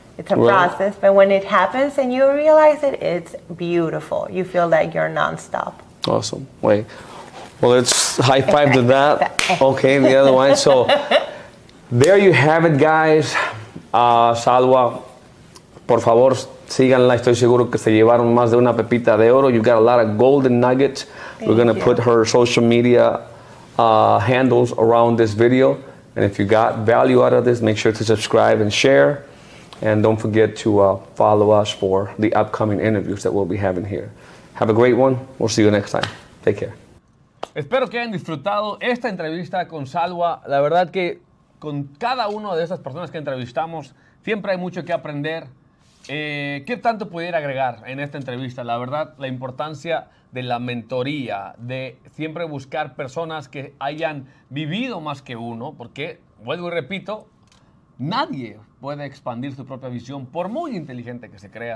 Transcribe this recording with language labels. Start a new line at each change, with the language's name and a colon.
English: It's a process, but when it happens and you realize it, it's beautiful. You feel like you're nonstop. Awesome. Well, let's high five to that. Okay, the other one. So there you have it, guys.
Spanish: Salwa, por favor, síganla. Estoy seguro que se llevaron más de una pepita de oro.
English: You got a lot of golden nuggets. We're going to put her social media handles around this video. And if you got value out of this, make sure to subscribe and share. And don't forget to follow us for the upcoming interviews that we'll be having here. Have a great one. We'll see you next time. Take care.
Spanish: Espero que hayan disfrutado esta entrevista con Salwa. La verdad que con cada una de estas personas que entrevistamos siempre hay mucho que aprender. ¿Qué tanto pudiera agregar en esta entrevista? La verdad, la importancia de la mentoría, de siempre buscar personas que hayan vivido más que uno, porque, vuelvo y repito, nadie puede expandir su propia visión por muy inteligente que se crea.